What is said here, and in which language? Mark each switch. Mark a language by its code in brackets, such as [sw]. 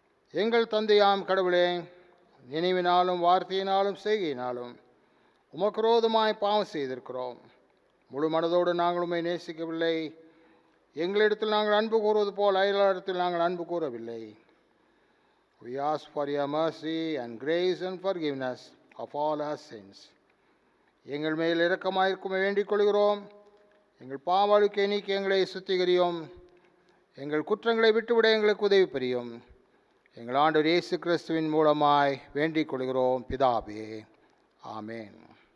[ta] எங்கள் தந்தையாம் கடவுளே, நினைவினாலும் வார்த்தையினாலும் செய்கையினாலும் உமக்கு விரோதமாய் பாவம் செய்திருக்கிறோம். முழு மனதோடு நாங்கள் உம்மை நேசிக்கவில்லை. எங்களிடத்தில் நாங்கள் அன்பு கூறுவது போல் அயலாரிடத்தில் நாங்கள் அன்பு கூறவில்லை. [en] We ask for your mercy and grace and forgiveness of all our sins. [ta] எங்கள் மேல் இரக்கமாயிருக்கும் வேண்டிக் கொள்கிறோம். எங்கள் பாவழுக்கை நீக்கி எங்களை சுத்திகரியும். எங்கள் குற்றங்களை விட்டுவிட எங்களுக்கு உதவி புரியும். எங்கள் ஆண்டவர் இயேசு கிறிஸ்துவின் மூலமாய் வேண்டிக் கொள்கிறோம் பிதாவே. ஆமேன்.